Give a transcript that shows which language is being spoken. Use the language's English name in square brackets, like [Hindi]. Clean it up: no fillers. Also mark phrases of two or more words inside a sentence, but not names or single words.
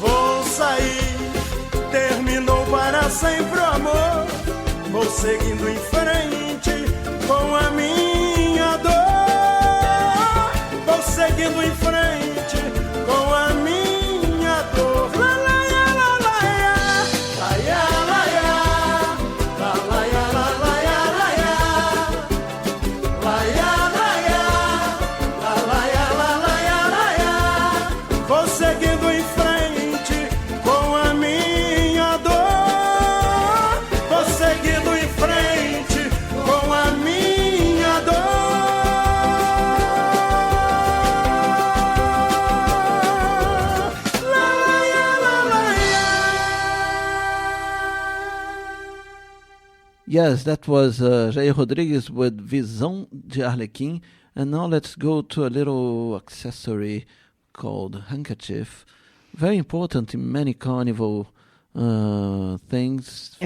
[Portuguese] Vou sair sempre o amor. Vou seguindo em frente com a minha dor. Vou seguindo em frente com a minha dor. La la ya, la la ya, la ya, la ya, la la ya, la la ya, la ya, la ya, la ya, la la ya, la la ya, la ya. Vou seguindo em frente com a minha dor. Vou seguindo em frente com a minha dor. La la ya, la la ya. [English] Yes, that was Jair Rodrigues with Visão de Arlequim. And now let's go to a little accessory called handkerchief. Very important in many carnival things.